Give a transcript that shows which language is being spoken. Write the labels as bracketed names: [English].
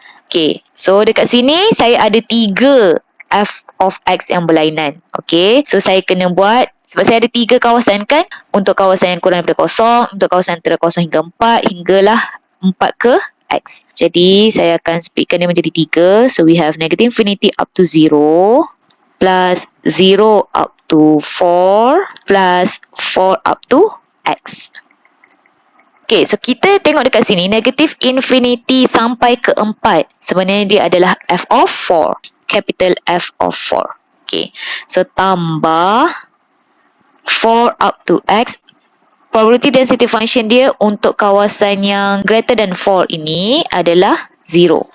[Malay] Okay, so dekat sini saya ada 3 F of X yang berlainan. Okay, so saya kena buat, sebab saya ada 3 kawasan kan, untuk kawasan yang kurang daripada kosong, untuk kawasan antara kosong hingga 4, hinggalah 4 ke X. Jadi saya akan splitkan dia menjadi 3. [English] So we have negative infinity up to 0 plus 0 up to 4 plus 4 up to X. [Malay] Okay, so kita tengok dekat sini, negative infinity sampai ke 4. Sebenarnya dia adalah F of 4. [English] Capital F of 4. Okay, so [Malay] tambah [English] 4 up to X. [Malay] Probability density function dia untuk kawasan yang [English] greater than [Malay] 4 ini adalah 0.